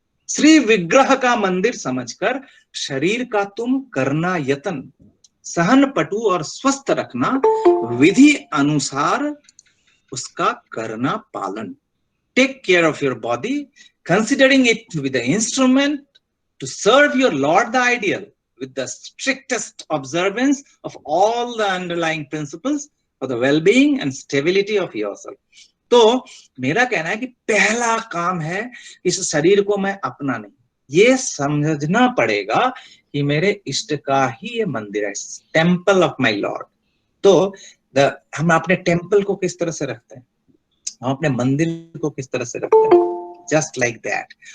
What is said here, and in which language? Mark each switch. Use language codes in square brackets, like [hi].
[hi] श्री विग्रह का मंदिर समझकर शरीर का तुम करना यत्न, सहन पटु और स्वस्थ रखना, विधि अनुसार उसका करना पालन। [en] Take care of your body, considering it with the instrument to serve your Lord the ideal, with the strictest observance of all the underlying principles for the well-being and stability of yourself. [hi] तो मेरा कहना है कि पहला काम है, इस शरीर को मैं अपना नहीं, ये समझना पड़ेगा कि मेरे इष्ट का ही ये मंदिर है, [en] Temple of my lord. [hi] तो हम अपने टेम्पल को किस तरह से रखते हैं, हम अपने मंदिर को किस तरह से रखते हैं, [en] Just like that.